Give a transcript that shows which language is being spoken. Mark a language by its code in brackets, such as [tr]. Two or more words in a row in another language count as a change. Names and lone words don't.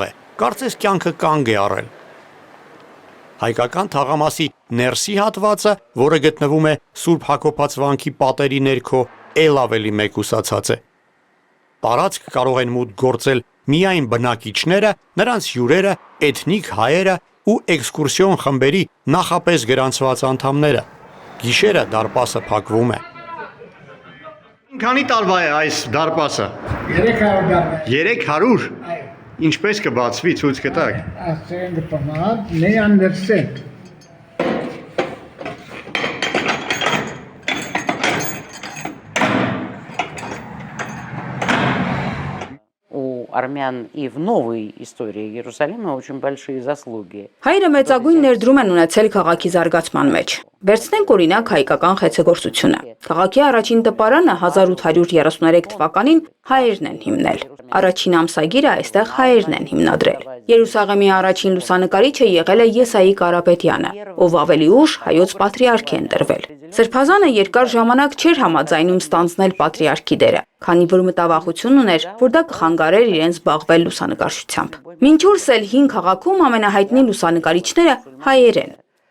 [hy] է, կարծես կյանքը կանգ է առել։ Հայկական թաղամասի ներսի հատվածը, որը գտնվում է Սուրբ Հակոբաց վանքի պատերի ներքո, ել ավելի մեկուսացած է։ Տարածք կարող են մուտք գործել միայն բնակիչները, նրանց հյուրերը, էթնիկ հայերը ու էքսկուրսիոն խմբերի նախապես գրանցված անդամները։ Գիշերը դարպասը փակվում է։ Քանի տարվա է այս դարպասը։ 300 տարվա։ 300։ Ինչպես կբացվի, ցույց կտակ։ Ասենք պամատ, նեանդերսետ։ [ru] Армян и в новой истории Иерусалима очень большие заслуги. [hy] Հայերը մեծագույն ներդրում են ունեցել քաղաքի զարգացման մեջ։ Վերցնենք օրինակ հայկական խեցեգործությունը։ Քաղաքի առաջին տպարանը 1833 թվականին հայերն են հիմնել։ Առաջին ամսագիրը այստեղ հայերն են հիմնադրել։ Երուսաղեմի առաջին լուսանկարիչը եղել է Եսայի Կարապետյանը, ով ավելի ուշ հայոց պատրիարք է ընտրվել։ Սրբազանը երկար ժամանակ չէր համաձայնում ստանձնել պատրիարքի դերը, քանի որ մտավախություն ուներ, որ դա կխանգարեր իրեն զբաղվել լուսանկարչությամբ։ Մինչ օրս էլ հին քաղաքում ամենահայտնի լուսանկարիչները հայեր են։